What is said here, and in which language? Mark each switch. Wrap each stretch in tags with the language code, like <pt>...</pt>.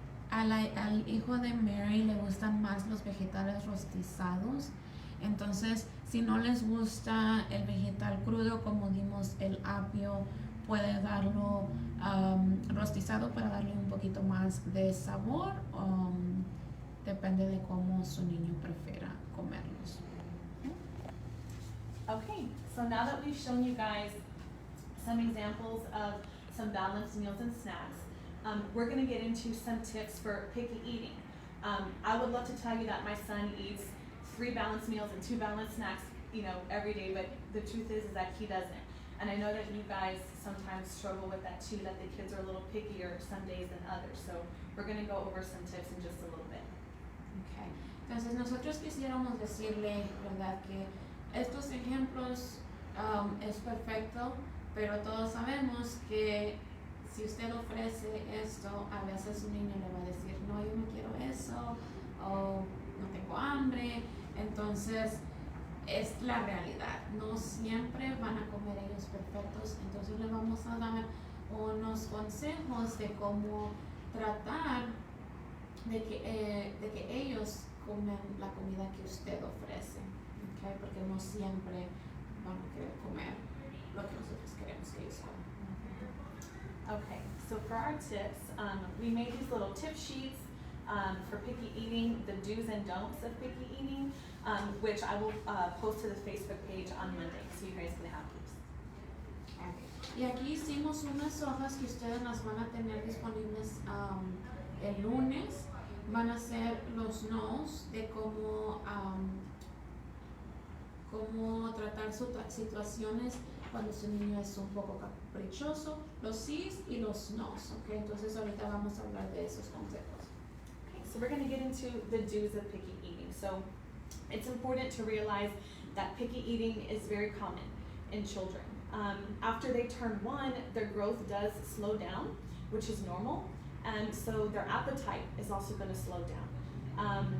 <es>Al hijo de Mary le gustan más los vegetales rostizados, entonces si no les gusta el vegetal crudo, como dimos el apio, puede darlo rostizado para darle un poquito más de sabor. Depende de cómo su niño prefiera comerlos.</es> <en>Okay, so now that we've shown you guys some examples of some balanced meals and snacks, we're going to get into some tips for picky eating. I would love to tell you that my son eats 3 balanced meals and 2 balanced snacks, every day, but the truth is that he doesn't. And I know that you guys sometimes struggle with that too, that the kids are a little pickier some days than others. So we're going to go over some tips in just a little bit. Okay.</en> <es>Entonces nosotros quisiéramos decirle, ¿verdad?, que estos ejemplos es perfecto, pero todos sabemos que si usted ofrece esto, a veces un niño le va a decir, no, yo no quiero eso, o no tengo hambre. Entonces es la realidad, no siempre van a comer ellos perfectos, entonces les vamos a dar unos consejos de cómo tratar de que ellos comen la comida que usted ofrece, ¿okay? Porque no siempre van a querer comer lo que nosotros queremos que ellos coman.</es> <en>Okay, so for our tips, we made these little tip sheets for picky eating, the do's and don'ts of picky eating, which I will post to the Facebook page on Monday, so you guys can have these.</en> <es>Y aquí hicimos unas hojas que ustedes las van a tener disponibles el lunes. Van a ser los no's de cómo tratar situaciones cuando su niño es un poco caprichoso, los sí's y los no's, ¿okay? Entonces ahorita vamos a hablar de esos consejos.</es> <en>Okay, so we're going to get into the do's of picky eating. So it's important to realize that picky eating is very common in children. After they turn 1, their growth does slow down, which is normal, and so their appetite is also going to slow down.</en>